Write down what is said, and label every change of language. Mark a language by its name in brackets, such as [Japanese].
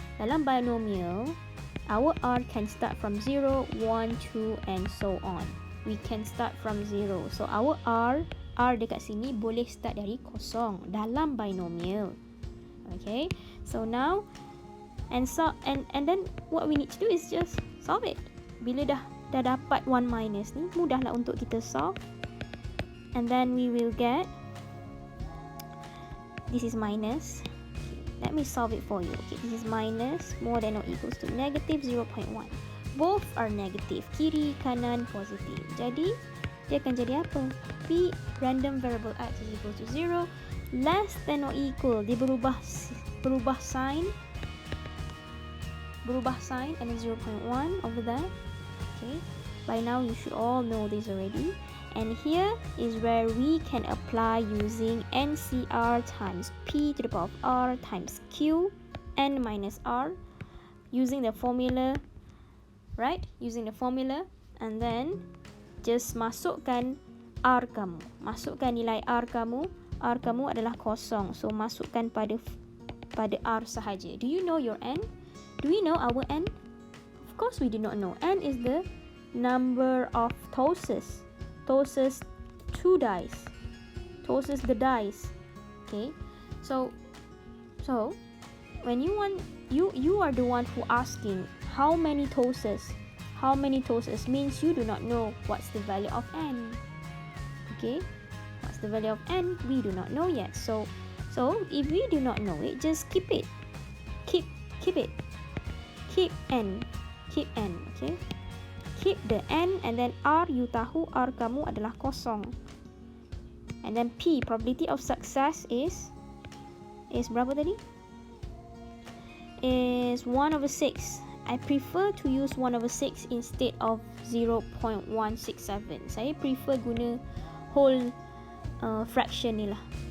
[English] Dalam binomial, our R can start from 0, 1, 2 and so on. We can start from 0. So our R [Malay] dekat sini boleh start dari kosong dalam binomial. [English] Okay, so now and then what we need to do is just solve it. [Malay] Bila dah dapat 1 minus ni, mudahlah untuk kita solve. [English] And then we will get, this is minus. Okay, let me solve it for you. Okay, this is minus more than or equals to negative 0.1. Both are negative, [Malay] kiri kanan positif. Jadi dia akan jadi apa? [English] P random variable x is equal to 0 less than or equal. [Malay] Dia berubah [English] sign and then 0.1 over there. Okay, by now you should all know this already. And here is where we can apply using NCR times P to the power of R times Q n minus R using the formula, right? Using the formula, and then just [Malay] masukkan R kamu. Masukkan nilai R kamu. R kamu adalah kosong. So masukkan pada R sahaja. [English] Do you know your n? Do we know our n? Of course we do not know. N is the number of tosses. Tosses 2 dice. Tosses the dice. Okay. So when you want, you are the one who asking how many tosses. How many tosses means you do not know what's the value of n. Okay, what's the value of n? We do not know yet. So if we do not know it, just keep it. Keep it. Keep n. Okay. Keep the n and then R, you [Malay] tahu R kamu adalah kosong. [English] And then P, probability of success is [Malay] berapa tadi? [English] Is 1 over 6. I prefer to use 1 over 6 instead of 0.167. [Malay] Saya prefer guna whole fraction ni lah.